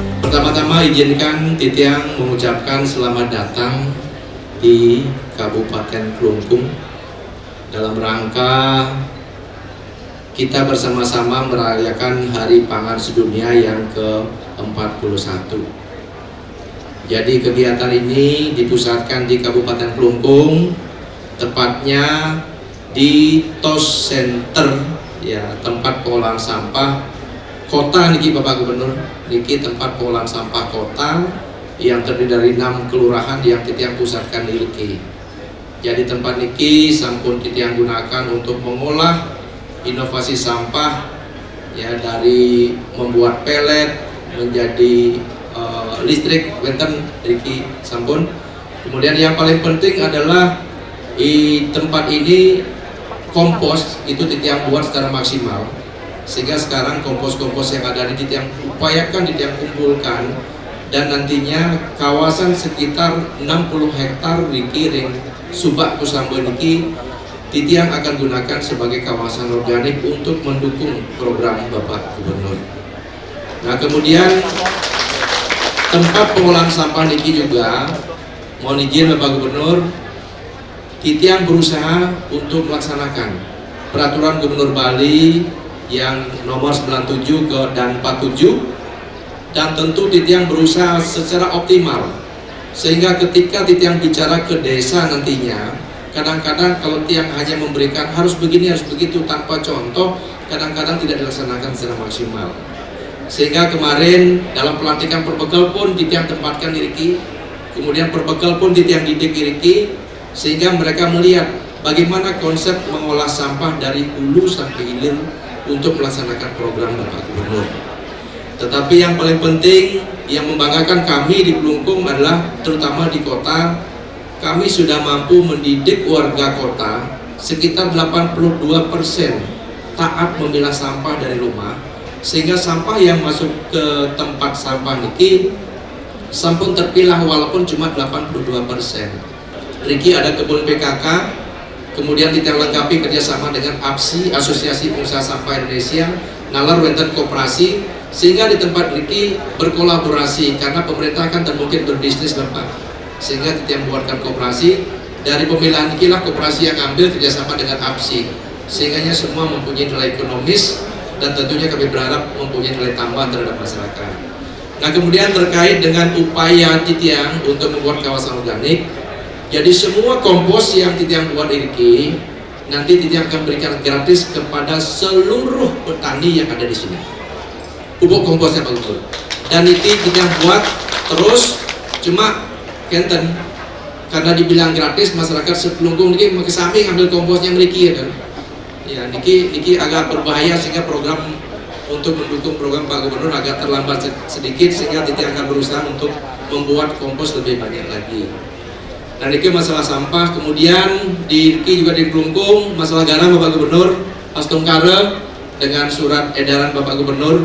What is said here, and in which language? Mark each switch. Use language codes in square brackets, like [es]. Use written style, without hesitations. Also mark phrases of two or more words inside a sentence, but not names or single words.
[id] Pertama-tama izinkan Titiang mengucapkan selamat datang di Kabupaten Klungkung dalam rangka kita bersama-sama merayakan Hari Pangan Sedunia yang ke-41. Jadi kegiatan ini dipusatkan di Kabupaten Klungkung, tepatnya di TOS Center, ya, tempat pengolahan sampah kota niki Bapak Gubernur, niki tempat pengolahan sampah kota yang terdiri dari 6 kelurahan yang Titiang pusatkan niki. Jadi tempat niki sampun Titiang gunakan untuk mengolah inovasi sampah, ya, dari membuat pelet menjadi listrik [ban] wenten niki sampun. [id] Kemudian yang paling penting adalah di tempat ini kompos itu Titiang buat secara maksimal, sehingga sekarang kompos-kompos yang ada di Titiang upayakan Titiang kumpulkan, dan nantinya kawasan sekitar 60 hektar [ban] niki ring [id] Subak Kusambo niki Titiang akan gunakan sebagai kawasan organik untuk mendukung program Bapak Gubernur. Nah, kemudian tempat pengolahan sampah niki juga mohon izin Bapak Gubernur, Titiang berusaha untuk melaksanakan peraturan Gubernur Bali yang nomor 97 dan 47, dan tentu Titiang berusaha secara optimal sehingga ketika Titiang bicara ke desa nantinya, kadang-kadang kalau Tiang hanya memberikan harus begini harus begitu tanpa contoh, kadang-kadang tidak dilaksanakan secara maksimal. Sehingga kemarin dalam pelantikan perbekal pun Titiang tempatkan Iriki, kemudian perbekal pun Titiang didik Iriki, sehingga mereka melihat bagaimana konsep mengolah sampah dari hulu sampai hilir untuk melaksanakan program Bapak Gubernur. Tetapi yang paling penting yang membanggakan kami di Klungkung adalah terutama di kota, kami sudah mampu mendidik warga kota sekitar 82% taat memilah sampah dari rumah, sehingga sampah yang masuk ke tempat sampah [ban] niki sampun [id] terpilah walaupun cuma 82%. Riki ada kebun PKK, kemudian Titiang lengkapi kerjasama dengan APSI, Asosiasi Pengusaha Sampah Indonesia, [ban] nalar wenten koperasi, [id] sehingga di tempat Riki berkolaborasi karena pemerintah kan mungkin berbisnis Bapak, sehingga Titiang buatkan koperasi. Dari pemilahan inilah koperasi yang ambil kerjasama dengan APSI, sehingga semua mempunyai nilai ekonomis dan tentunya kami berharap mempunyai nilai tambah terhadap masyarakat. Nah, kemudian terkait dengan upaya Titiang untuk membuat kawasan organik, jadi semua kompos yang Titiang buat Iriki nanti Titiang akan berikan gratis kepada seluruh petani yang ada di sini. Pupuk komposnya Pak Gubernur. Dan itu Titiang buat terus, cuma kenten karena dibilang gratis masyarakat Seklungkung [ban] niki kesami [id] ngambil komposnya Iriki, ya kan. Ya, niki agak berbahaya sehingga program untuk mendukung program Pak Gubernur agak terlambat sedikit, sehingga Titiang akan berusaha untuk membuat kompos lebih banyak lagi. Dan ini masalah sampah. Kemudian di juga di Klungkung masalah garam Bapak Gubernur Astungkara dengan surat edaran Bapak Gubernur.